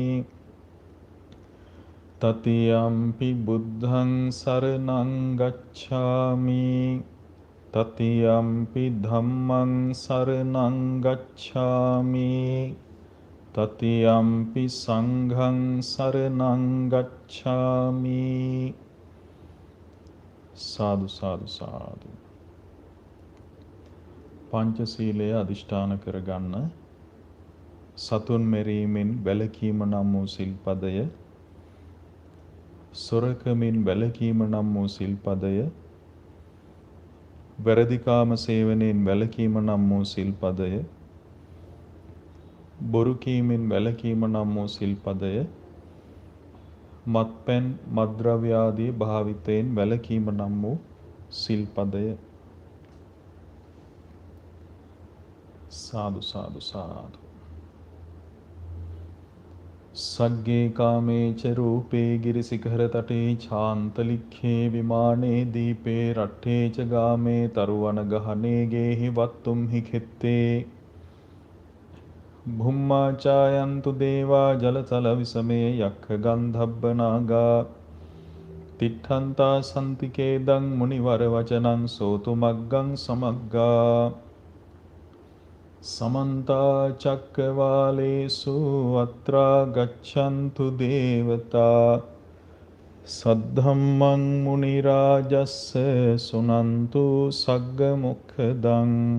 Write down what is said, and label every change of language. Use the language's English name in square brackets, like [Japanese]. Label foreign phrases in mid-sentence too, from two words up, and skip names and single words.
[Pali] තතියම්පි බුද්ධං සරණං ගච්ඡාමි තතියම්පි ධම්මං සරණං ගච්ඡාමි තතියම්පි සංඝං සරණං ගච්ඡාමි. [Sinhala] සාදු සාදු සාදු. පංචශීලය අදිෂ්ඨාන කරගන්න. සතුන් මෙරීමෙන් වැළකීම නම් වූ සිල්පදය, සොරකමින් වැළකීම නම් වූ සිල්පදය, වැරදිකාම සේවනයෙන් වැළකීම නම් වූ සිල්පදය, බොරු කීමෙන් වැළකීම නම් වූ සිල්පදය, මත්පැන් මත්ද්‍රව්‍ය ආදී භාවිතයෙන් වැළකීම නම් වූ සිල්පදය. සාදු සාදු සාදු. [Pali] සග්ගේ කාමේච රූපේ ගිරිසිඛර තටේ ඡාන්තලික්ඛේ විමානේ දීපේ රට්ඨේ ච ගාමේ තරුවන ගහනේ ගේහි වත්තුම් හි කෙත්තේ භුම්මා චායන්තු දේවා ජලතල විසමේ යක්ඛ ගන්ධබ්බ නාගා තිට්ඨන්තා සන්තිකේ දං මුනිවර වචනං සෝතු මග්ගං සමග්ගා සමන්තා චක්කවාලේසු අත්‍රා ගච්ඡන්තු දේවතා සද්ධම්මං මුනි රාජස්ස සුනන්තු සග්ග මොක්ඛදං